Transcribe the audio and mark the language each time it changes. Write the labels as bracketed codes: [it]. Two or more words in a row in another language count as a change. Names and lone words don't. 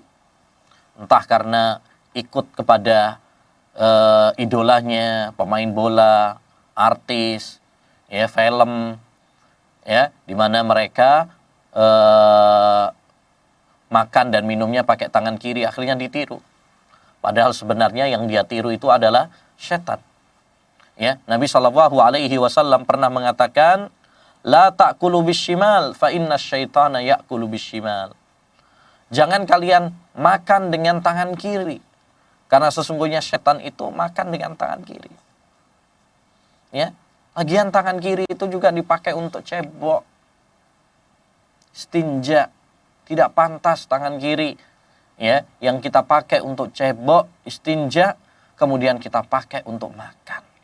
[id] Entah karena ikut kepada idolanya, pemain bola, artis, ya, film, ya, di mana mereka makan dan minumnya pakai tangan kiri, akhirnya ditiru. Padahal sebenarnya yang dia tiru itu adalah setan. Ya, Nabi [ar] صلى الله عليه وسلم [id] pernah mengatakan, [ar] "لا تأكلوا بالشمال فإن الشيطان يأكل بالشمال." [id] Jangan kalian makan dengan tangan kiri, karena sesungguhnya setan itu makan dengan tangan kiri. Ya, lagian tangan kiri itu juga dipakai untuk cebok, istinja. Tidak pantas tangan kiri, ya, yang kita pakai untuk cebok, istinja, kemudian kita pakai untuk makan.